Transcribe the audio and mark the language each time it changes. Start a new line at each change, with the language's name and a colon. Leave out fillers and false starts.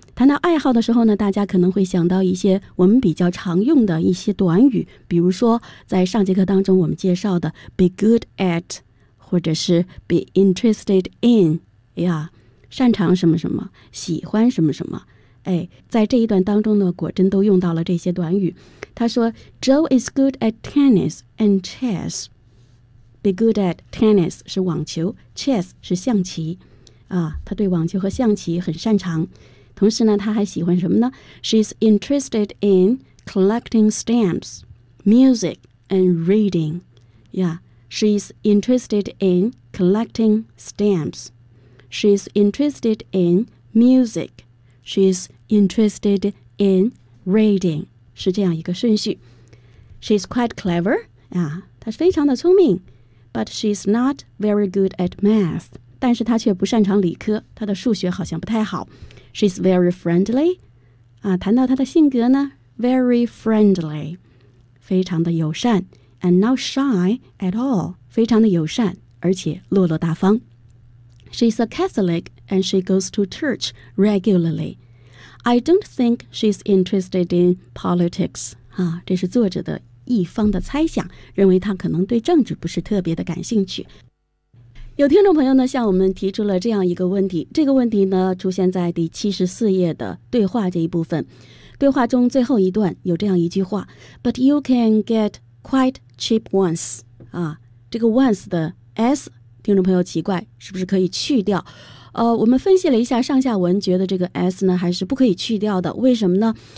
Chinese: 谈到爱好的时候呢，大家可能会想到一些我们比较常用的一些短语，比如说在上节课当中我们介绍的 be good at， 或者是 be interested in， 呀，擅长什么什么，喜欢什么什么。哎，在这一段当中呢，果真都用到了这些短语。
English: 他说 Joe is good at tennis and chess.
Chinese: Be good at tennis 是网球， chess 是象棋。啊，他对网球和象棋很擅长。同时呢，他还喜欢什么呢？
English: She's interested in collecting stamps, music, and reading. Yeah, she's interested in collecting stamps. She's interested in music. She's interested in reading.
Chinese: 是这样一个顺序。
English: She's quite clever. Yeah,
Chinese: 她是非常的聪明。
English: But she's not very good at math.
Chinese: 但是她却不擅长理科，她的数学好像不太好。
English: She's very friendly.
Chinese: 啊，谈到她的性格呢 ，very friendly， 非常的友善 ，
English: and not shy at all，
Chinese: 非常的友善，而且落落大方。
English: She's a Catholic and she goes to church regularly. I don't think she's interested in politics.
Chinese: 啊，这是作者的一方的猜想，认为她可能对政治不是特别的感兴趣。有听众朋友呢向我们提出了这样一个问题，这个问题呢出现在第74页的对话这一部分。对话中最后一段有这样一句话
English: But you can get quite cheap ones、
Chinese: 啊、这个 once 的 s 听众朋友奇怪是不是可以去掉、我们分析了一下上下文，觉得这个 s 呢还是不可以去掉的。为什么呢？